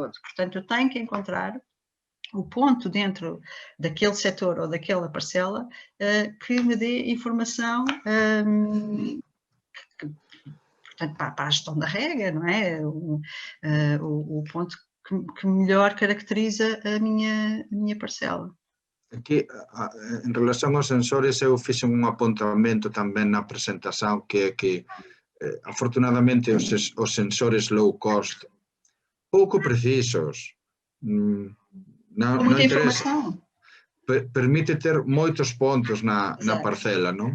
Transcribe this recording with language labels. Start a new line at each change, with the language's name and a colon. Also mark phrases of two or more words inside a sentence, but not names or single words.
Portuguese: Portanto, eu tenho que encontrar o ponto dentro daquele setor ou daquela parcela que me dê informação portanto, para a gestão da rega, não é? O ponto que melhor caracteriza a minha parcela.
Galician: Aquí, en relación aos sensores, eu fixe un apontamento tamén na presentación, que é que, afortunadamente, os sensores
English: low cost,
Galician: pouco precisos, non interesa, permite ter moitos pontos na parcela, non?